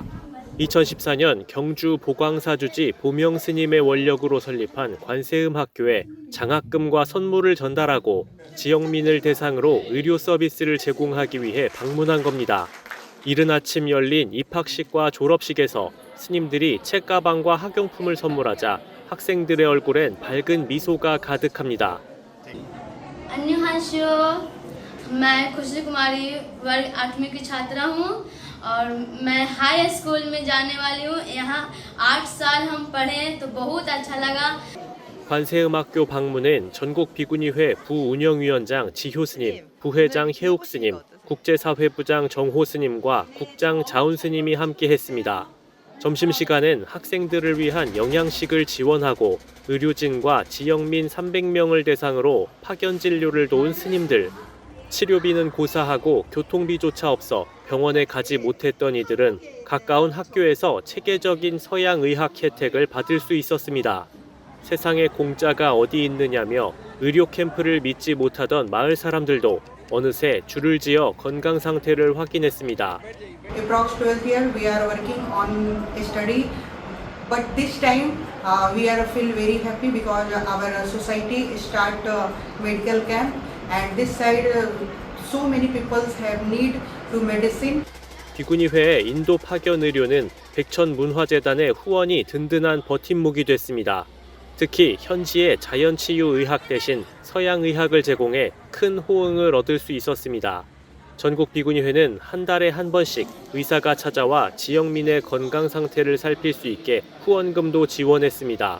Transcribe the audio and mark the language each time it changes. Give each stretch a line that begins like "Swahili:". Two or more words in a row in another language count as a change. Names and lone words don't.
Korean: 2014년 경주 보광사주지 보명 스님의 원력으로 설립한 관세음학교에 장학금과 선물을 전달하고 지역민을 대상으로 의료 서비스를 제공하기 위해 방문한 겁니다. 이른 아침 열린 입학식과 졸업식에서 스님들이 책가방과 학용품을 선물하자 학생들의 얼굴엔 밝은 미소가 가득합니다. 안녕하세요.
Hindi: मैं खुशी कुमारी वर्ग 8वीं की छात्रा हूँ और मैं
English: high school
Hindi: में जाने वाली हूँ। यहाँ 8 साल हम पढ़े तो बहुत अच्छा लगा।
Korean: 관세음학교 방문은 전국 비구니회 부운영위원장 지효 스님, 부회장 혜욱 스님, 국제사회부장 정호 스님과 국장 자운 스님이 함께 했습니다. 점심시간엔 학생들을 위한 영양식을 지원하고 의료진과 지역민 300명을 대상으로 파견 진료를 도운 스님들. 치료비는 고사하고 교통비조차 없어 병원에 가지 못했던 이들은 가까운 학교에서 체계적인 서양 의학 혜택을 받을 수 있었습니다. 세상에 공짜가 어디 있느냐며 의료 캠프를 믿지 못하던 마을 사람들도 어느새 줄을 지어 건강 상태를 확인했습니다.
English: Approx 12 years we are working on a study, but this time we are feel very happy because our society start medical camp and this side so many people have need to medicine.
Korean: 비구니회의 인도 파견 의료는 백천문화재단의 후원이 든든한 버팀목이 됐습니다. 특히 현지의 자연치유의학 대신 서양의학을 제공해 큰 호응을 얻을 수 있었습니다. 전국비구니회는 한 달에 한 번씩 의사가 찾아와 지역민의 건강 상태를 살필 수 있게 후원금도 지원했습니다.